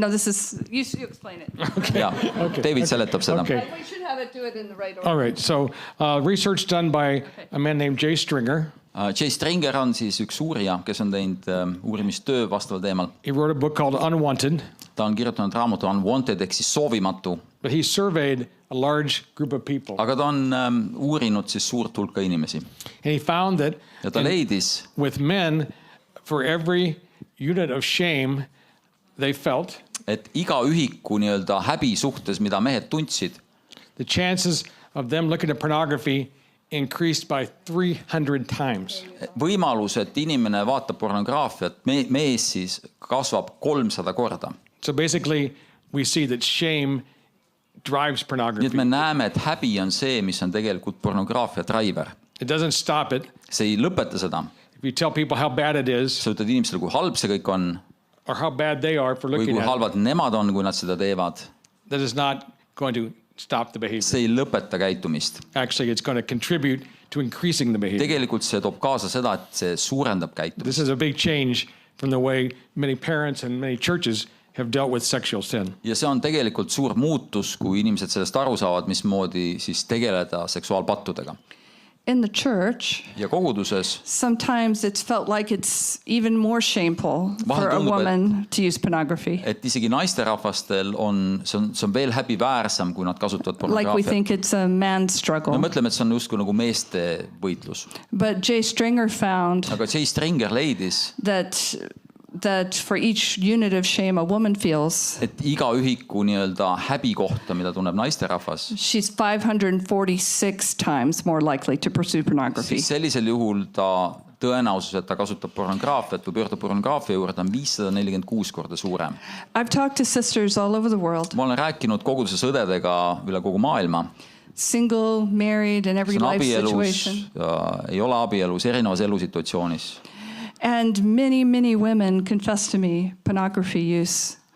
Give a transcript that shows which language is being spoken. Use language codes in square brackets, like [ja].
[en] No, this is you explain it. [et] Ja, David seletab seda. [en] Okay. We should have it do it in the right order. All right. So research done by a man named Jay Stringer. [et] Jay Stringer on siis üks uurija, kes on teinud uurimistöö vastaval teemal. [en] He wrote a book called Unwanted. [et] Ta on kirjutanud raamatu Unwanted ehk siis soovimatu. [en] But he surveyed a large group of people. [et] Aga ta on uurinud siis suurt hulka inimesi. [en] And he found that [et] Ja ta leidis, [en] with men, for every unit of shame they felt, [et] et iga ühiku nii-öelda häbi suhtes, mida mehed tundsid, [en] the chances of them looking at pornography increased by 300 times. [et] võimalus, et inimene vaatab pornograafiat, mees siis kasvab 300 korda. [en] So basically, we see that shame drives [et] Nii [en] pornography. [et] et me näeme, et häbi on see, mis on tegelikult pornograafia driver. [en] It doesn't stop it. [et] See ei lõpeta seda. [en] If you tell people how bad it is [et] Sa ütled inimesele, kui halb see kõik on [en] or how bad they are for [et] või [en] looking [et] kui [en] at it, [et] halvad nemad on, kui nad seda teevad, [en] that is not going to stop the behavior. [et] see ei lõpeta käitumist. [en] Actually, it's going to contribute to increasing the behavior. [et] Tegelikult see toob kaasa seda, et see suurendab käitumist. [en] This is a big change from the way many parents and many churches have dealt with sexual sin. [et] Ja see on tegelikult suur muutus, kui inimesed sellest aru saavad, mismoodi siis tegeleda seksuaalpattudega. [en] In the church, [et] Ja koguduses [en] sometimes it's felt like it's even more shameful for a [et] tundub, [en] woman to use pornography. [et] et isegi naisterahvastel see on veel häbiväärsam, kui nad kasutavad [en] Like we [et] pornograafiat. [en] think it's a man's struggle. [et] Me mõtleme, et see on justkui nagu meeste võitlus. [en] But Jay Stringer found [et] Aga Jay Stringer leidis, [en] that for each unit of shame a woman feels, [et] et iga ühiku nii-öelda häbi kohta, mida tunneb naisterahvas, [en] she's 546 times more likely to pursue pornography. [et] siis sellisel juhul tõenäosus, et ta kasutab pornograafiat või pöördub pornograafia juurde, on 546 korda suurem. [en] I've talked to sisters all over the world, [et] Ma olen rääkinud koguduses õdedega üle kogu maailma. [en] single, married, in every [et] See on [en] life [et] abielus, [en] situation. [et] ei ole abielus, erinevas elusituatsioonis. [en] And many women confess to me pornography use.